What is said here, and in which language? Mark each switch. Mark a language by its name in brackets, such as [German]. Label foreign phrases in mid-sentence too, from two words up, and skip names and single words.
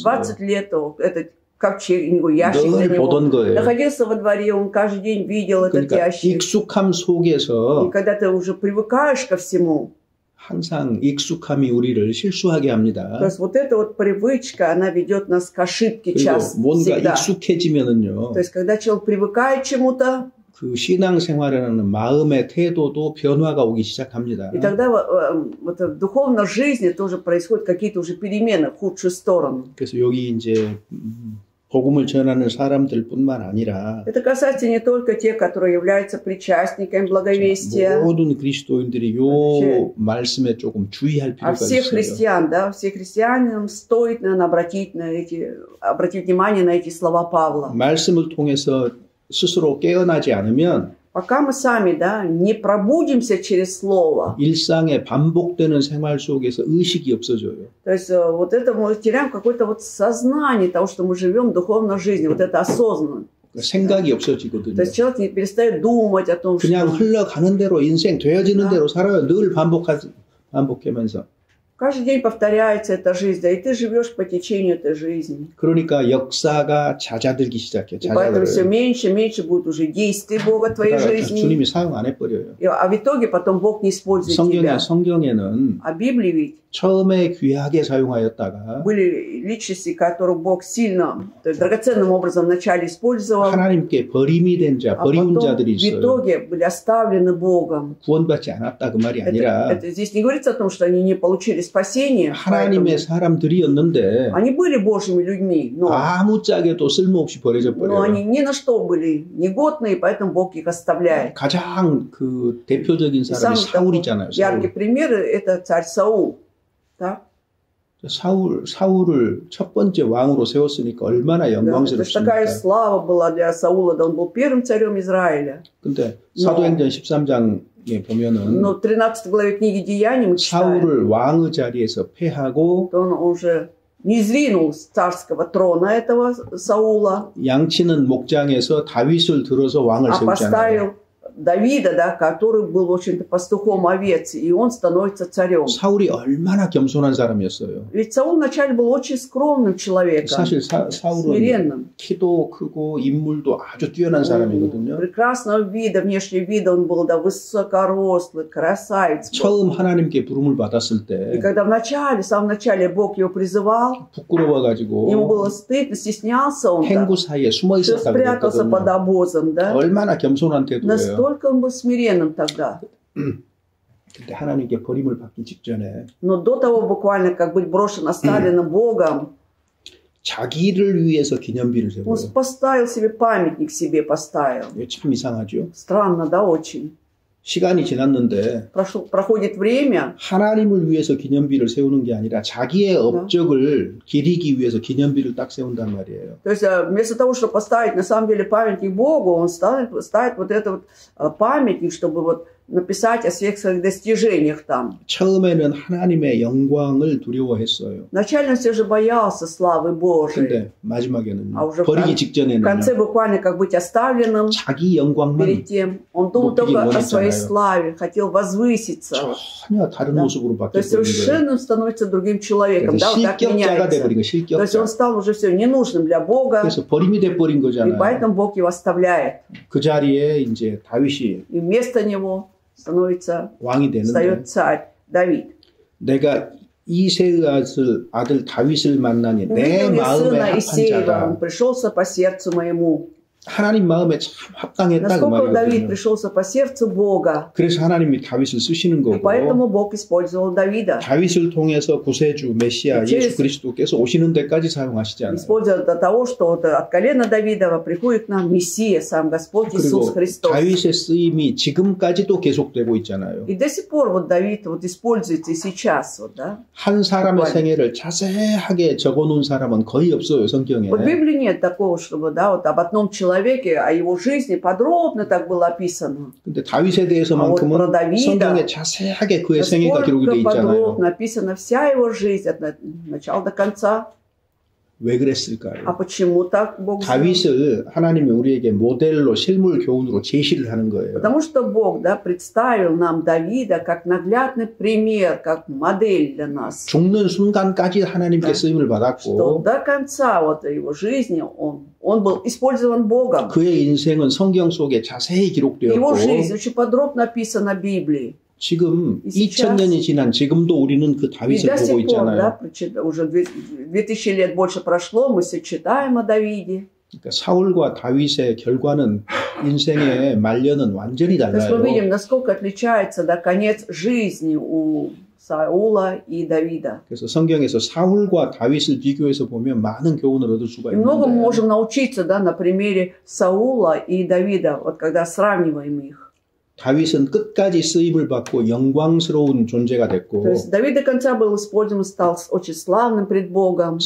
[Russian] 20 лет этот ковчег, ящик для [Korean] 늘 [Russian] него [Korean] 보던 거예요. [Russian] находился во дворе, он каждый день видел этот [Korean] 그러니까 [Russian] ящик. [Korean] 익숙함 [Russian] И [Korean] 속에서 [Russian] когда ты уже привыкаешь ко всему, [Korean] 항상 익숙함이 우리를 실수하게 합니다. [Russian] то есть вот эта вот привычка, она ведет нас к ошибке [Korean] 그리고 [Russian] часто, [Korean] 뭔가 [Russian] всегда. [Korean] 익숙해지면은요. [Russian] То есть когда человек привыкает к чему-то, [Korean] 그 신앙생활이라는 마음의 태도도 변화가 오기 시작합니다. [Russian] и тогда вот в духовной жизни тоже происходят какие-то уже перемены в худшую сторону. [Korean] 그래서 여기 이제 복음을 전하는 사람들뿐만 아니라 [Russian] Это касается не только тех, которые являются причастниками благовестия, [Korean] 모든 그리스도인들이 요 말씀에 조금 주의할 [Russian] а [Korean] 필요가 [Russian] всех [Korean] 있어요. [Russian] христиан, да, всех христианам стоит, наверное, обратить внимание на эти слова Павла. [Korean] 말씀을 통해서 스스로 깨어나지 않으면 [Russian] Пока мы сами, да, не пробудимся через слово, [Korean] 일상에 반복되는 생활 속에서 의식이 없어져요. [Russian] то есть вот это мы теряем какое-то вот сознание того, что мы живем в духовной жизни, вот это осознанно. [Korean] 생각이 [Russian] То [Korean] 없어지거든요. [Russian] есть человек не перестает думать о том, что [Korean] 그냥 흘러가는 대로 인생 되어지는 대로 살아요. 늘 반복하면서. [Russian] каждый день повторяется эта жизнь, да, и ты живешь по течению этой жизни. [Korean] 그러니까 역사가 잦아들기 시작해요. [Russian] И поэтому все [Korean] 잦아들어요. [Russian] меньше и меньше будет уже действий Бога в твоей жизни. [Korean] 주님이 사용 안 해버려요. [Russian] А в итоге потом Бог не использует тебя. [Korean] 성경에는 [Russian] А в Библии ведь [Korean] 처음에 귀하게 사용하였다가 [Russian] были личности, которых Бог сильно, то есть драгоценным образом вначале использовал, [Korean] 하나님께 버림이 된 자, [Russian] а [Korean] 버리운 [Russian] потом [Korean] 자들이 [Russian] в [Korean] 있어요. [Russian] итоге были оставлены Богом. [Korean] 구원받지 않았다 그 말이 아니라 [Russian] Здесь не говорится о том, что они не получили спасения. [Korean] 하나님의 사람들이었는데 [Russian] Они были Божьими людьми, но [Korean] 아무짝에도 쓸모없이 버려져 [Russian] они [Korean] 버려요. [Russian] ни на что были негодные, поэтому Бог их оставляет. [Korean] 가장 그 대표적인 [Russian] И [Korean] 사람이 [Russian] самый такой [Korean] 사울이잖아요. [Russian] яркий [Korean] 사울. [Russian] пример – это царь Саул. Так? [Korean] 사울을 첫 번째 왕으로 세웠으니까 얼마나 [Russian] Да, это ж такая [Korean] 영광스럽습니까? [Russian] слава была для Саула, да он был первым царем Израиля. [Korean] 근데 사도행전 13장에 보면은 [Russian] Но в 13 главе книги Деяний мы читаем, [Korean] 사울을 왕의 자리에서 패하고 [Russian] что он уже не сдвинул с царского трона этого Саула, [Korean] 양치는 목장에서 다윗을 들어서 왕을 [Russian] а [Korean] 세우잖아요. [Russian] поставил Давида, да, который был, в общем-то, пастухом овец, и он становится царем. [Korean] 사울이 얼마나 겸손한 사람이었어요. [Russian] Ведь Саул вначале был очень скромным человеком, [Korean] 사실 사울은 [Russian] смиренным. [Korean] 키도 크고 인물도 아주 뛰어난 사람이거든요. [Russian] Прекрасного вида, внешнего вида он был, да, высокорослый, красавец был. [Korean] 처음 하나님께 부름을 받았을 때 [Russian] И когда в самом начале Бог его призывал, [Korean] 부끄러워가지고 [Russian] ему было стыдно, стеснялся он, да, [Korean] 행구 사이에 숨어 [Russian] что [Korean] 있었다고 [Russian] спрятался под [Korean] 그랬거든요. [Russian] обозом, да. [Korean] 얼마나 겸손한 태도예요. [Russian] Настолько он был смиренным тогда. [Korean] 근데 하나님께 버림을 받기 직전에 [Russian] Но до того буквально, как быть брошен, оставленным Богом, [Korean] 자기를 위해서 기념비를 [Russian] он [Korean] 세워요. [Russian] поставил себе памятник, себе поставил. [Korean] 이거 참 이상하죠. [Russian] Странно, да, очень. [Korean] 시간이 지났는데 [Russian] Проходит время, [Korean] 하나님을 위해서 기념비를 세우는 게 아니라 자기의 업적을 기리기 위해서 기념비를 딱 세운단 말이에요. [Russian] то есть вместо того, чтобы поставить на самом деле памятник Богу, он ставит вот этот вот памятник, чтобы вот написать о всех своих достижениях там. [Korean] 처음에는 하나님의 영광을 두려워했어요. [Russian] Вначале он все же боялся славы Божией. [Korean] 근데 마지막에는 [Russian] А уже [Korean] 버리기 [Russian] в [Korean] 직전에는 [Russian] конце буквально как быть оставленным [Korean] 자기 영광만 [Russian] перед тем. Он думал только о своей славе, хотел возвыситься. [Korean] 전혀 다른 모습으로 [Russian] То есть [Korean] 바뀌어버린 거예요. [Russian] совершенно он становится другим человеком. Да, вот так [Korean] 실격자가 [Russian] меняется. [Korean] 돼버린 거예요. [Russian] То есть он [Korean] 실격자. [Russian] стал уже все ненужным для Бога, [Korean] 그래서 버림이 돼버린 [Russian] и [Korean] 거잖아요. [Russian] поэтому Бог его оставляет. [Korean] 그 자리에 이제 다윗이 [Russian] И вместо него становится, [Korean] 왕이 되는데 [Russian] встает царь Давид. [Korean] 내가 이새의 아들 다윗을 만나니 내 [Russian] Увидел я [Korean] 마음에 [Russian] сына [Korean] 합한 [Russian] Исеева, [Korean] 자다. [Russian] он пришелся по сердцу моему. [Korean] 하나님 마음에 참 합당했다 그 [Russian] Насколько Давид [Korean] 말이거든요. [Russian] пришелся по сердцу Бога. [Korean] 그래서 하나님이 다윗을 쓰시는 [Russian] И [Korean] 거고 [Russian] поэтому Бог использовал Давида. [Korean] 다윗을 통해서 구세주 메시아 예수 그리스도께서 오시는 데까지 사용하시잖아요. [Russian] Использовал до того, что вот от колена Давидова приходит к нам Мессия, сам Господь Иисус [Korean] 그리고 [Russian] Христос. [Korean] 다윗의 쓰임이 지금까지도 계속되고 있잖아요. [Russian] И до сих пор вот Давид вот используется и сейчас. Вот, да? [Korean] 한 사람의 생애를 자세하게 적어놓은 사람은 거의 없어요, 성경에. [Russian] Вот в Библии нет такого, чтобы да, вот об одном человеке, о его жизни подробно так было описано. [Korean] 근데 다윗에 대해서만큼은 성경에 자세하게 그의 생애가 기록이 되어 [Russian] Насколько [Korean] 있잖아요. [Russian] подробно описана вся его жизнь от начала до конца. [Korean] 왜 그랬을까요? [Russian] А почему так Бог сделал? [Korean] 다윗을 하나님이 우리에게 모델로 실물 교훈으로 제시를 하는 거예요. [Russian] Потому что Бог, да, представил нам Давида как наглядный пример, как модель для нас. [Korean] 죽는 순간까지 하나님께 쓰임을 [Russian] Что [Korean] 받았고 [Russian] до конца вот его жизни он был использован Богом. [Korean] 그의 인생은 성경 속에 자세히 [Russian] Его [Korean] 기록되었고 [Russian] жизнь очень подробно описана в Библии. [Korean] 지금 [Russian] И сейчас- [Korean] 2000년이 지난 지금도 우리는 그 [Russian] И [Korean] 다윗을 [Russian] до [Korean] 보고 [Russian] сих пор, [Korean] 있잖아요. [Russian] да, уже 2000 лет больше прошло, мы все читаем о Давиде. [Korean] 그러니까 사울과 다윗의 결과는 인생의 말년은 완전히 [Russian] То есть мы видим, [Korean] 달라요. [Russian] насколько отличается, да, конец жизни у Саула и Давида. [Korean] 그래서 성경에서 사울과 다윗을 비교해서 보면 많은 교훈을 얻을 수가 [Russian] И много мы [Korean] 있는데 [Russian] можем научиться, да, на примере Саула и Давида, вот когда сравниваем их. [Korean] 다윗은 끝까지 쓰임을 받고 영광스러운 존재가 됐고 [Russian] То есть Давид до конца был использован, стал очень славным пред Богом.